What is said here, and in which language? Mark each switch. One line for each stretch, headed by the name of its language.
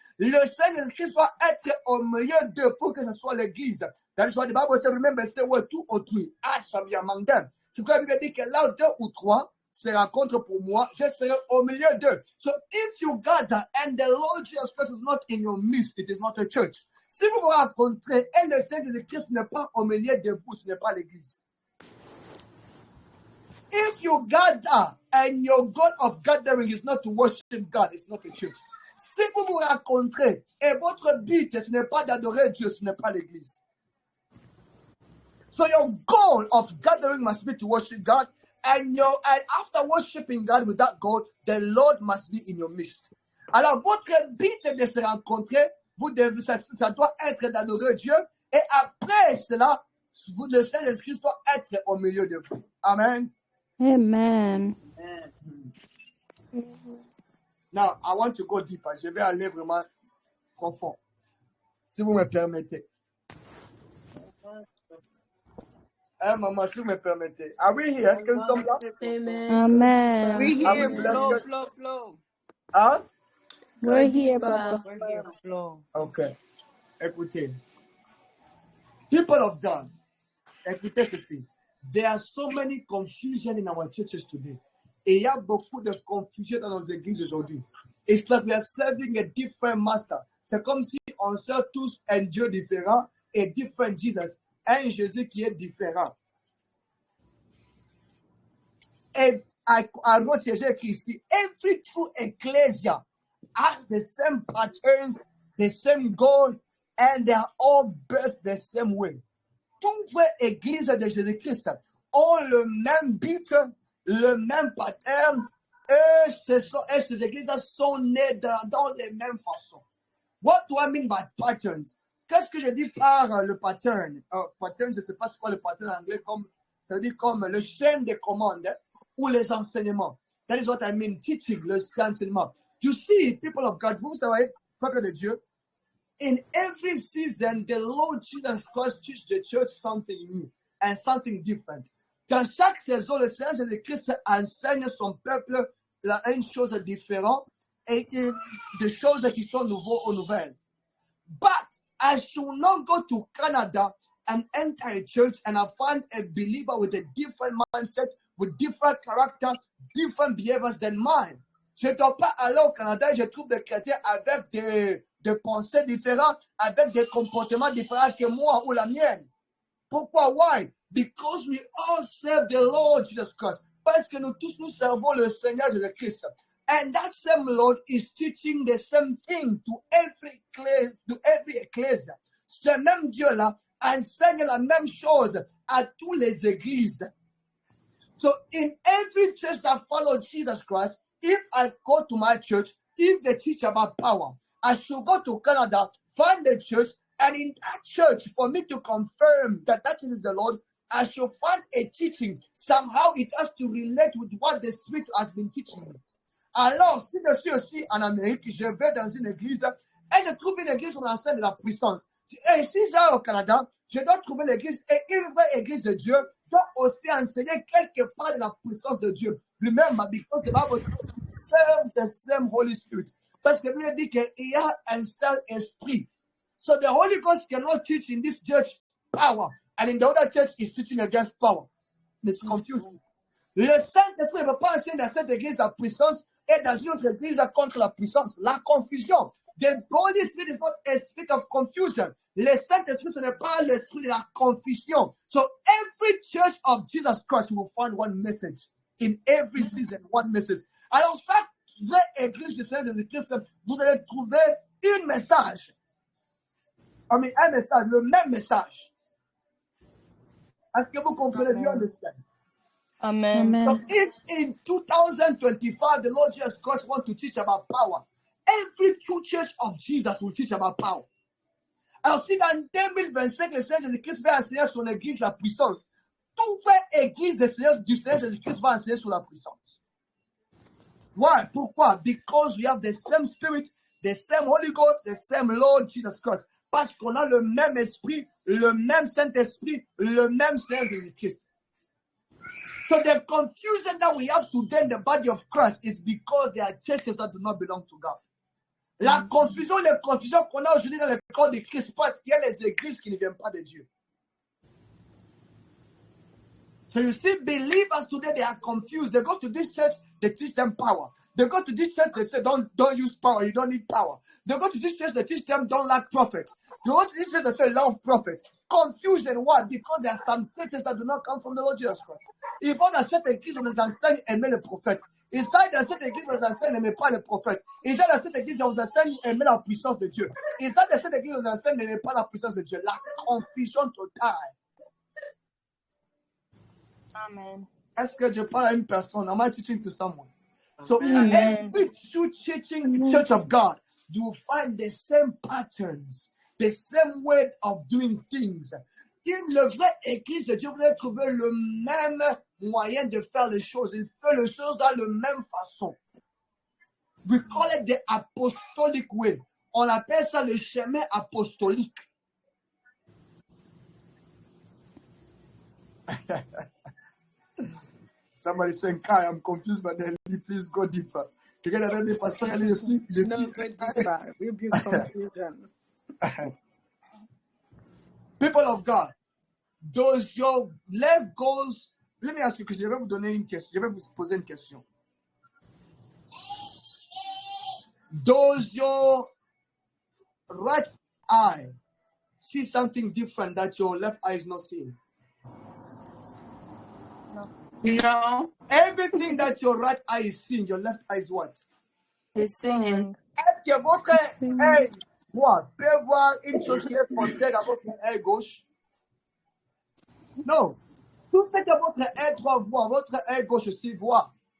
French: Le Seigneur Christ doit être au milieu d'eux pour que ce soit l'église.
English: That is why the Bible says, remember, say where 2 or 3, I shall be among them.
French: C'est pourquoi la Bible dit que là où 2 ou 3 se rencontrent pour moi, je serai au milieu d'eux.
English: So if you gather and the Lord Jesus Christ is not in your midst, it is not a church.
French: Si vous vous rencontrez et le Seigneur Christ n'est pas au milieu de vous, ce n'est pas l'église.
English: If you gather and your goal of gathering is not to worship God, it's not a church.
French: Si vous vous rencontrez et votre but, ce n'est pas d'adorer Dieu, ce n'est pas l'église.
English: So your goal of gathering must be to worship God, and after worshiping God with that goal, the Lord must be in your midst.
French: Alors votre but de se rencontrer, ça doit être d'adorer Dieu, et après cela, le Saint-Esprit doit être au milieu de vous.
English: Amen. Amen. Now, I want to go deeper.
French: Je vais aller vraiment profond. Si vous me permettez. Maman, si vous me permettez.
English: Are we here?
French: Est-ce que nous sommes là?
English: Amen. Amen. We Are here, we flow. Hein? We're here, Papa. We're here, flow. Okay.
French: Écoutez.
English: People of God,
French: écoutez ceci.
English: There are so many confusion in our churches today.
French: Et il y a beaucoup de confusion dans nos églises aujourd'hui.
English: It's like we are serving a different master.
French: C'est comme si on sert tous un Dieu différent et
English: different Jesus.
French: Un Jésus qui est différent. Et à l'autre, j'ai écrit ici,
English: every true ecclesia has the same patterns, the same goal, and they are all birthed the same way.
French: Toutes les églises de Jésus-Christ ont le même but, le même pattern, et ces églises sont nées dans les mêmes façons.
English: What do I mean by patterns?
French: Qu'est-ce que je dis par le pattern? Pattern, je ne sais pas c'est quoi le pattern en anglais, ça veut dire comme le chaîne de commande ou les enseignements.
English: That is what I mean, teaching,
French: les enseignements.
English: You see, people of God,
French: vous savez, peuple de Dieu,
English: in every season, the Lord Jesus Christ teach the church something new. and something different.
French: Dans chaque saison, le Seigneur Jésus-Christ enseigne son peuple une chose différente et des choses qui sont nouvelles.
English: But I should not go to Canada and enter a church and I find a believer with a different mindset, with different character, different behaviors than mine.
French: Je ne dois pas aller au Canada et je trouve des chrétiens avec des pensées différentes, avec des comportements différents que moi ou la mienne. Pourquoi?
English: Why? Because we all serve the Lord Jesus Christ.
French: Parce que nous tous nous servons le Seigneur Jésus-Christ.
English: And that same Lord is teaching the same thing to every ecclesia.
French: Ce même Dieu-là enseigne la même chose à toutes les églises.
English: So in every church that follows Jesus Christ, if I go to my church, if they teach about power, I should go to Canada, find the church, and in that church, for me to confirm that is the Lord, I should find a teaching. Somehow it has to relate with what the Spirit has been teaching me.
French: Alors, si je suis aussi en Amérique, je vais dans une église et je trouve une église où on enseigne la puissance. Et si j'ai au Canada, je dois trouver l'église et une vraie église de Dieu doit aussi enseigner quelque part de la puissance de Dieu.
English: Remember, because the Bible serve the same Holy Spirit.
French: Parce que Bible dit qu'il y a un seul esprit.
English: So the Holy Ghost cannot teach in this church power, and in the other church is teaching against power. There's confusion.
French: Le Saint-Esprit ne peut pas enseigner dans cette église la puissance et dans une autre église contre la puissance. La confusion.
English: The Holy Spirit is not a spirit of confusion.
French: Le Saint-Esprit, ce n'est pas l'esprit de la confusion.
English: So every church of Jesus Christ, you will find one message. In every season, one message.
French: Alors, chaque vraie église du Seigneur Jésus-Christ, vous allez trouver un message. Un message, le même message. Est-ce que vous comprenez?
English: Do you understand? Amen. So if in 2025 the Lord Jesus Christ wants to teach about power, every true church of Jesus will teach about power.
French: Alors si dans 2025 le Seigneur Jésus-Christ va enseigner son église la puissance, toute église du Seigneur Jésus-Christ va enseigner sur la puissance.
English: Why?
French: Pourquoi?
English: Because we have the same Spirit, the same Holy Ghost, the same Lord Jesus Christ.
French: Parce qu'on a le même esprit, le même Saint-Esprit, le même Seigneur Jésus-Christ.
English: So the confusion that we have today in the body of Christ is because there are churches that do not belong to God.
French: La confusion, les confusions qu'on a aujourd'hui dans le corps de Christ, parce qu'il y a les églises qui ne viennent pas de Dieu.
English: So you see, believers today, they are confused. They go to this church, they teach them power. They go to this church, they say, don't use power, you don't need power. They go to this church, they teach them, don't like prophets. They go to this church, they say, love prophets. Confusion, why? Because there are some churches that do not come from the Lord Jesus Christ.
French: Ils vont dans cette église, on nous enseigne aimer le prophète. Ils sont dans cette église, on nous enseigne n'aimer pas le prophète. Ils sont dans cette église, on nous enseigne aimer la puissance de Dieu. Ils sont dans cette église, on nous enseigne n'aimer pas la puissance de Dieu. La confusion totale.
English: Amen.
French: Est-ce que je parle à une personne?
English: Am I teaching to someone? So every true teaching church of God, you will find the same patterns, the same way of doing things.
French: In le vrai église de Dieu, vous allez trouver le même moyen de faire les choses. Il fait les choses dans la même façon.
English: We call it the apostolic way.
French: On appelle ça le chemin apostolique.
English: Somebody saying, Kai, I'm confused by the please go deeper.
French: Quelqu'un a dit, pasteur, allez, je suis.
English: No, go deeper. Rebuke confusion. People of God, does your leg goes? Let me ask you, because
French: je vais vous donner une question. Je vais vous poser une question.
English: Does your right eye see something different that your left eye is not seeing? No. Everything that your right eye is seeing, your left eye is what? He's singing.
French: Est-ce que votre œil droit peut voir une chose qui est contraire à votre œil gauche? Non. Tout ce que votre œil droit voit, votre œil gauche aussi voit.